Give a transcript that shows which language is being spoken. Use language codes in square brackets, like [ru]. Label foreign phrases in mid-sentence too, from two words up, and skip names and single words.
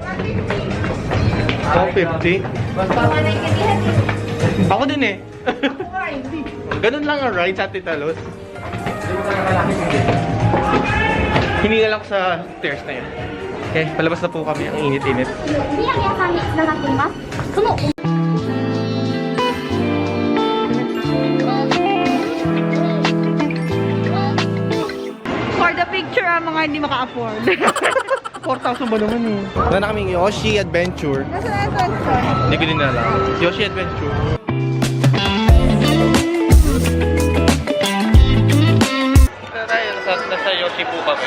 [tl] 250. Mga naintindihan eh. Ako din eh. Ako nga, hindi. Ganun lang ang ride sa Titalos. Hindi na lang ako sa stairs na yan. Okay, palabas na po kami. Ang init-init. [ja] 宮城さんに繋がっています。その [en] For the picture, [tl] mga hindi maka-afford. 4,000 ba naman eh? Wala na kaming Yoshi Adventure. Nasa entrance ko? Hindi ko din alam. Yoshi Adventure. Nasa Yoshi po kami.